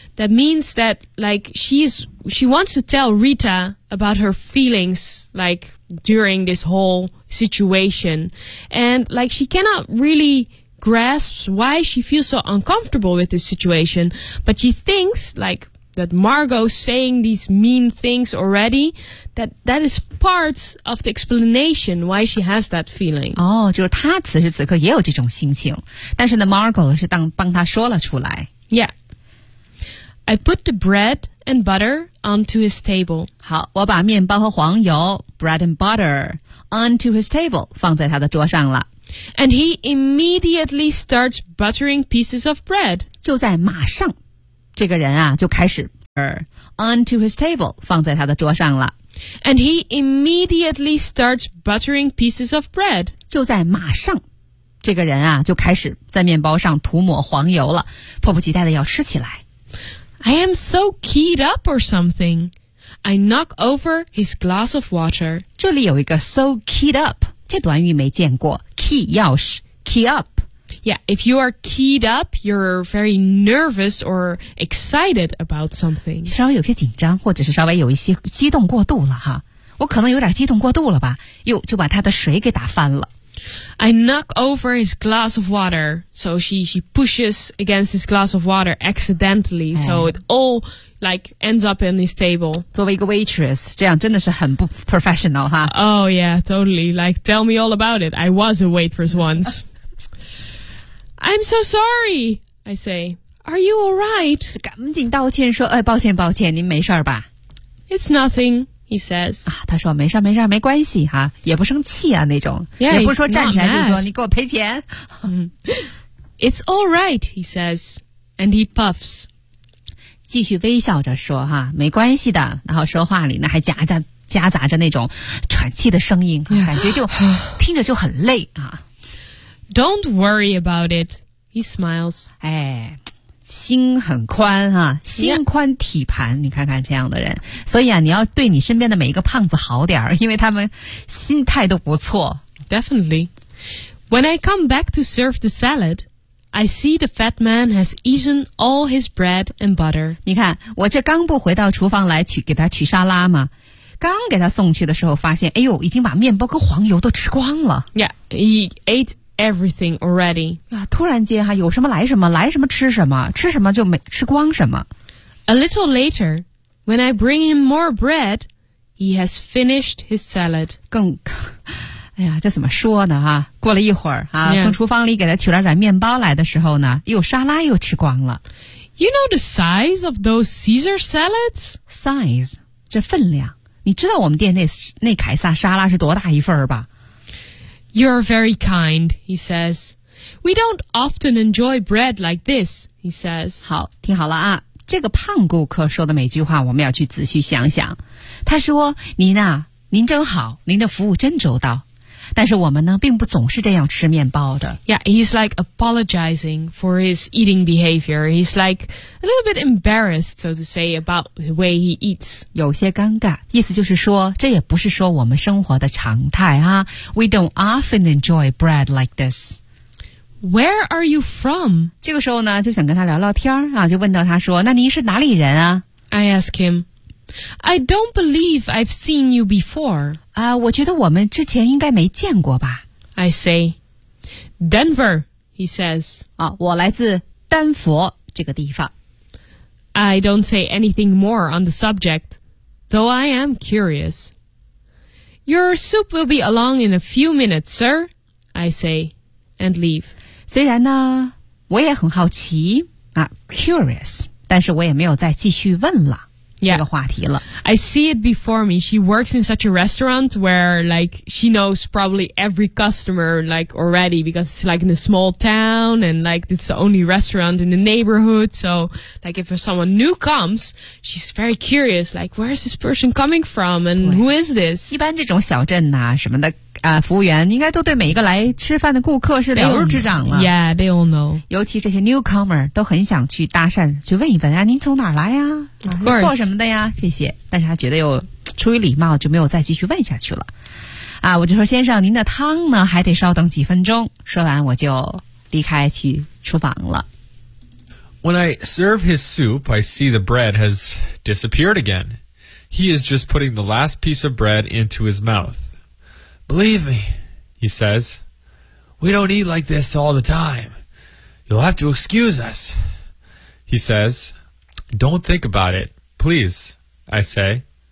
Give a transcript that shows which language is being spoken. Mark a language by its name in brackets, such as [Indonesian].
[English] ？That means that, like, she wants to tell Rita about her feelings, like, during this whole situation, and like she cannot really grasps why she feels so uncomfortable with this situation, but she thinks, like, that Margot saying these mean things already, that that is part of the explanation why she has that feeling. [Chinese] 哦，就是她此时此刻也有这种心情，但是呢 Margot 是当帮她说了出来。 [English] Yeah. I put the bread and butter onto his table. [Chinese] 好，我把面包和黄油 bread and butter onto his table 放在他的桌上了。 [English] And he immediately starts buttering pieces of bread. [Chinese] 就在马上，这个人啊就开始 onto his table 放在他的桌上了。 [English] And he immediately starts buttering pieces of bread. [Chinese] 就在马上，这个人啊就开始在面包上涂抹黄油了，迫不及待的要吃起来。 [English] I am so keyed up or something. I knock over his glass of water. [Chinese] 这里有一个 so keyed up. 这短语没见过。 [English] Key, 钥匙 key up. Yeah, if you are keyed up, you're very nervous or excited about something. [Chinese] 稍微有些紧张或者是稍微有一些激动过度了哈。我可能有点激动过度了吧。又就把他的水给打翻了。 [English] I knock over his glass of water. So she pushes against his glass of water accidentally. So it all like ends up in his table. [Chinese] 作为一个 waitress, 这样真的是很不 professional, 哈。 [English] Oh yeah, totally. Like, tell me all about it. I was a waitress once. I'm so sorry, I say. Are you all right? [Chinese] 赶紧道歉说，哎，抱歉抱歉，您没事吧？ [English] It's nothing. He says, [Chinese] 啊，他说没事没事没关系哈，也不生气啊那种。 [English] Yeah, [Chinese] 也不是说站起来就说你给我赔钱。 [English] It's all right, he says, and he puffs. [Chinese] 继续微笑着说哈，没关系的，然后说话里呢还夹杂着那种喘气的声音，感觉就听着就很累啊。 [English] Don't worry about it, he smiles. [Chinese] 哎，心很宽啊，心宽体盘、yeah. 你看看这样的人，所以啊你要对你身边的每一个胖子好点，因为他们心态都不错。 [English] Definitely. When I come back to serve the salad, I see the fat man has eaten all his bread and butter. [Chinese] 你看我这刚不回到厨房来取给他取沙拉嘛，刚给他送去的时候发现，哎呦，已经把面包跟黄油都吃光了。 [English] Yeah, he ateeverything already. [Chinese] 啊，突然间哈，有什么来什么，来什么吃什么，吃什么就没吃光什么。 [English] A little later, when I bring him more bread, he has finished his salad. [Chinese] 更，哎呀，这怎么说呢哈？过了一会儿啊， [English] yeah. [Chinese] 从厨房里给他取了点面包来的时候呢，又沙拉又吃光了。 [English] You know the size of those Caesar salads? [Chinese] Size, 这分量。你知道我们店那凯撒沙拉是多大一份吧？ [English] You're very kind, he says. We don't often enjoy bread like this, he says. [Chinese] 好，听好了啊，这个胖顾客说的每句话我们要去仔细想想。他说，您啊，您真好，您的服务真周到。但是我们呢，并不总是这样吃面包的。 [English] Yeah, he's like apologizing for his eating behavior. He's like a little bit embarrassed, so to say, about the way he eats. [Chinese] 有些尴尬，意思就是说，这也不是说我们生活的常态啊。 [English] We don't often enjoy bread like this. Where are you from? [Chinese] 这个时候呢，就想跟他聊聊天啊，就问到他说，那您是哪里人啊？ [English] I ask him, I don't believe I've seen you before. [Chinese] 我觉得我们之前应该没见过吧。 [English] I say, Denver, he says. [Chinese] 啊，我来自丹佛这个地方。 [English] I don't say anything more on the subject, though I am curious. Your soup will be along in a few minutes, sir, I say, and leave. [Chinese] 虽然呢，我也很好奇啊 ，curious， 但是我也没有再继续问了。 [English] Yeah. [Chinese] 这个话题了。 [English] I see it before me. She works in such a restaurant where, like, she knows probably every customer, like, already, because it's, like, in a small town, and, like, it's the only restaurant in the neighborhood. So, like, if someone new comes, she's very curious, like, where is this person coming from, and who is this? [Chinese] 一般这种小镇啊什么的服务员应该都对每一个来吃饭的顾客是了如指掌了。 [English] Yeah, they all know. [Chinese] 尤其这些 newcomer 都很想去搭讪，去问一问啊，您从哪儿来呀？ [English] Of course. [Chinese] 做什么的呀？这些，但是他觉得又出于礼貌，就没有再继续问下去了。啊，我就说先生，您的汤呢，还得稍等几分钟。说完我就离开去厨房了。 [English] When I serve his soup, I see the bread has disappeared again. He is just putting the last piece of bread into his mouth. Believe me, he says, we don't eat like this all the time. You'll have to excuse us. He says, Don't think about it, please, I say.